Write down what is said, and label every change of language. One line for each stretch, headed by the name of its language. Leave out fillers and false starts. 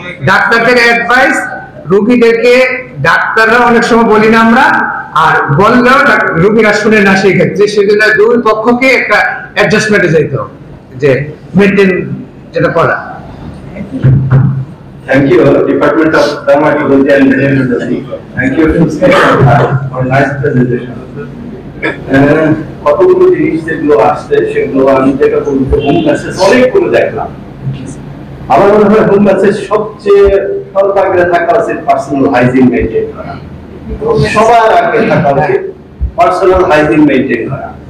Bangla: ডাক্তারদের অ্যাডভাইস রোগীদেরকে, ডাক্তাররা অনেক সময় বলি না আমরা, আর বললেও রোগীরা শুনে না, সেই ক্ষেত্রে সেজন্য দুই পক্ষকে একটা অ্যাডজাস্টমেন্টে যাইতে হবে, যে মেনটেন যেটা করা।
English: Thank you, Department of Dermatology and Dermatology. Thank you for nice presentation.
Bangla: কতগুলো জিনিস যেগুলো আসছে সেগুলো আমি যেটা বলতে হোম মেসেজ অনেকগুলো দেখলাম। আমার মনে হয় হোম মেসেজ সবচেয়ে সর্বাগ্রে থাকা উচিত পার্সোনাল হাইজিন মেনটেন করা, সবার আগে থাকা উচিত পার্সোনাল হাইজিন মেনটেন করা।